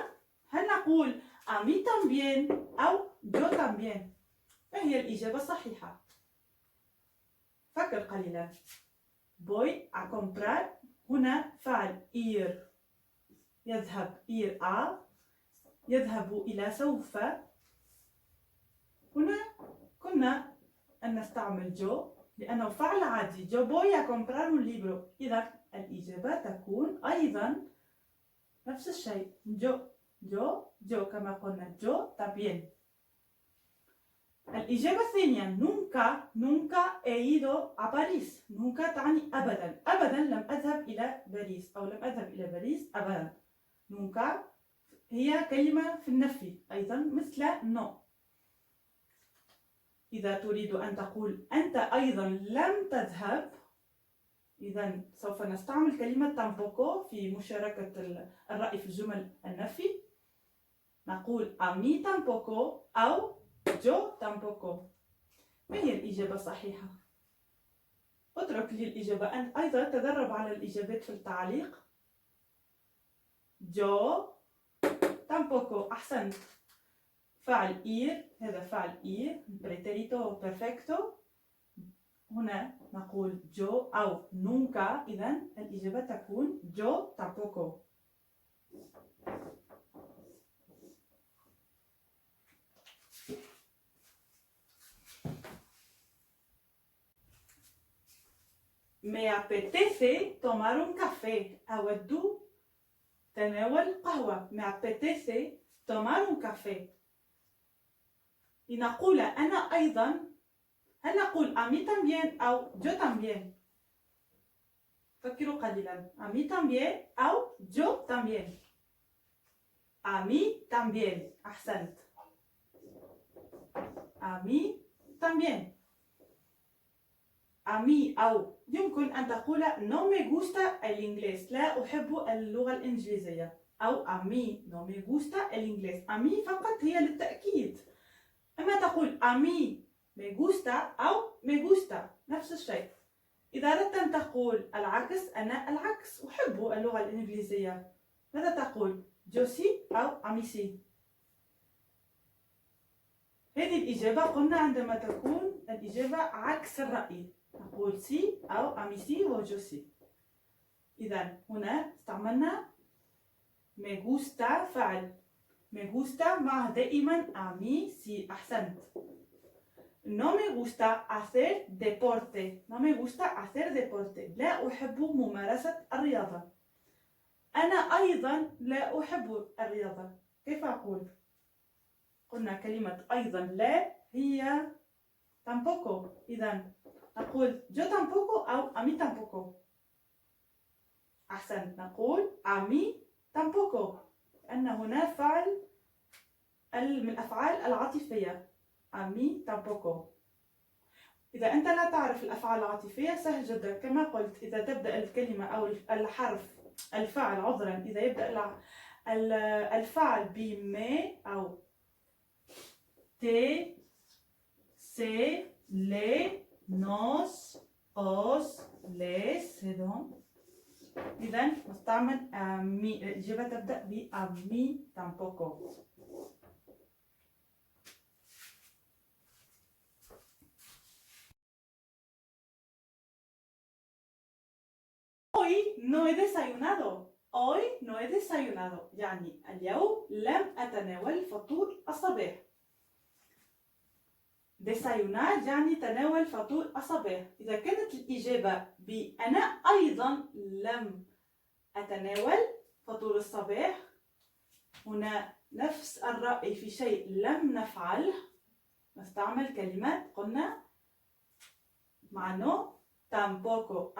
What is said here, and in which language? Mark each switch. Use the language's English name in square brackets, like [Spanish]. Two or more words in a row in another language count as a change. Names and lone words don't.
[Arabic] هل نقول [Spanish] a mí también أو yo también؟ [Arabic] ما هي الإجابة الصحيحة؟ فكر قليلا. [Spanish] voy a comprar [Arabic] هنا فعل ir يذهب [Spanish] ir a [Arabic] يذهب إلى سوف. هنا كنا أن نستعمل جو لأنه فعل عادي. [Spanish] جو voy a comprar un libro. [Arabic] إذا الإجابة تكون أيضا نفس الشيء. جو كما قلنا [Spanish] yo también. [Arabic] الإجابة الثانية [Spanish] nunca he ido a París. [Arabic] nunca تعني أبدا. أبدا لم أذهب إلى باريس أو لم أذهب إلى باريس أبدا. nunca هي كلمة في النفي أيضا مثل no. إذا تريد أن تقول أنت أيضا لم تذهب إذا سوف نستعمل كلمة tampoco في مشاركة الرأي في الجمل النفي. [Spanish] نقول a mí tampoco أو yo tampoco. [Arabic] ما هي الإجابة الصحيحة؟ اترك لي الإجابة. أنت أيضا تدرب على الإجابات في التعليق. [Spanish] yo tampoco. أحسنت. فعل ir [Arabic] هذا فعل [Spanish] ir pretérito perfecto. [Arabic] هنا نقول yo أو nunca. إذا الإجابة تكون [Spanish] yo tampoco. Me apetece tomar un café. [Arabic] أود تناول قهوة. [Spanish] Me apetece tomar un café. [Arabic] لنقول أنا أيضا. هل نقول [Spanish] a mí también [Arabic] أو [Spanish] yo también؟ [Arabic] فكروا قليلا. [Spanish] a mí también أو yo también. a mí también. أحسنت. a mí también. a mí [Arabic] أو يمكن أن تقول [Spanish] no me gusta el inglés. [Arabic] لا أحب اللغة الإنجليزية. [Spanish] أو a mí no me gusta el inglés. a mí [Arabic] فقط هي للتأكيد. أما تقول [Spanish] a mí me gusta [Arabic] أو [Spanish] me gusta [Arabic] نفس الشيء. إذا أردت أن تقول العكس أنا العكس أحب اللغة الإنجليزية. ماذا تقول؟ [Spanish] yo sí أو a mí sí. [Arabic] هذه الإجابة قلنا عندما تكون الإجابة عكس الرأي. [Spanish] نقول سي أو a mí sí و yo sí. [Arabic] إذا هنا استعملنا [Spanish] me gusta [Arabic] فعل [Spanish] me gusta [Arabic] معه دائما [Spanish] a mí sí. [Arabic] أحسنت. [Spanish] no me gusta hacer deporte. no me gusta hacer deporte. [Arabic] لا أحب ممارسة الرياضة. أنا أيضا لا أحب الرياضة. كيف أقول؟ قلنا كلمة أيضا لا هي tampoco. إذا نقول [Spanish] yo tampoco أو a mí tampoco. [Arabic] أحسنت. نقول [Spanish] a mí tampoco [Arabic] لأن هنا فعل من الأفعال العاطفية. [Spanish] a mí tampoco. [Arabic] إذا أنت لا تعرف الأفعال العاطفية سهل جدا. كما قلت إذا تبدأ الكلمة أو الحرف الفعل عذرا إذا يبدأ الفعل بمي أو [Spanish] te se le nos os [Arabic] ليس هذون. إذا نستعمل مي. الإجابة تبدأ [Spanish] a mí tampoco. Hoy no he desayunado. Hoy no he desayunado. [Arabic] يعني اليوم لم أتناول فطور الصباح. desayunar يعني تناول فطور الصباح. إذا كانت الإجابة بأنا أيضا لم أتناول فطور الصباح هنا نفس الرأي في شيء لم نفعله نستعمل كلمات قلنا مع [Spanish] no tampoco.